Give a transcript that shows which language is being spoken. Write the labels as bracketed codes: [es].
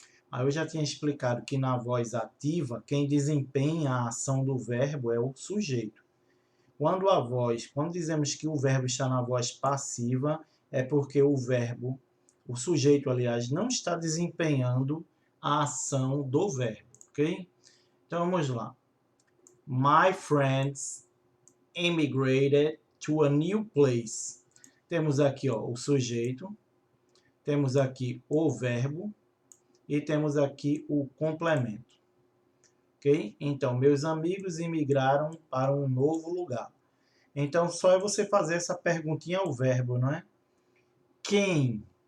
[pt] Aí eu já tinha explicado que na voz ativa, quem desempenha a ação do verbo é o sujeito. Quando dizemos que o verbo está na voz passiva, é porque o sujeito, aliás, não está desempenhando a ação do verbo, ok? Então vamos lá. [en] My friends immigrated to a new place. [pt] Temos aqui o sujeito, temos aqui o verbo e temos aqui o complemento. Ok? Então, meus amigos imigraram para um novo lugar. Então, só é você fazer essa perguntinha ao verbo, não é? Quem?